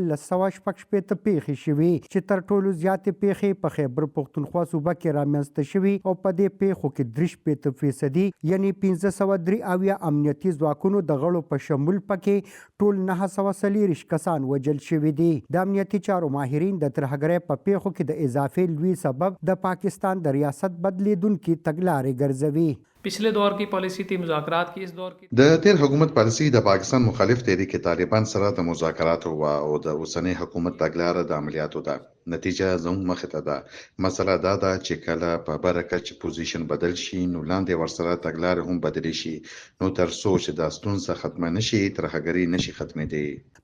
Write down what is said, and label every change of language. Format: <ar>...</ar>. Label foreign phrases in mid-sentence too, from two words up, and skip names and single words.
<ps>1516 پیښې شوي چې تر ټولو زیاتې پیښې په خیبر پختونخوا صوبه کې رامنځته شوي او په دې پیښو کې 63% یعنی 1503 امنیتي ځواکونو د غړو په شمول پکې ټول 940 کسان وژل شوي دي. د امنیتي چارو ماهرین د ترهګرۍ په پیښو کې د اضافي لوی سبب د پاکستان د ریاست بدلیدونکي تګلارې ګرځوي.</ps> <ur>پچھلے دور کی پالیسی تھی مذاکرات کی، اس دور کی</ur> <ps>د تیر حکومت پالیسی د پاکستان مخالف تحریک طالبان سره د مذاکرات هوا او د اوسنۍ حکومت تګلاره د عملیاتو ده. نتیجه زموږ مخې ته ده. مسله دا ده چې کله په برکه چې پوزیشن بدل شي نو لاندې ورسره تګلارې هم بدلی شي، نو تر څو چې دا ستونزه ختمه نشي ترهګري نشي ختمېدی.</ps>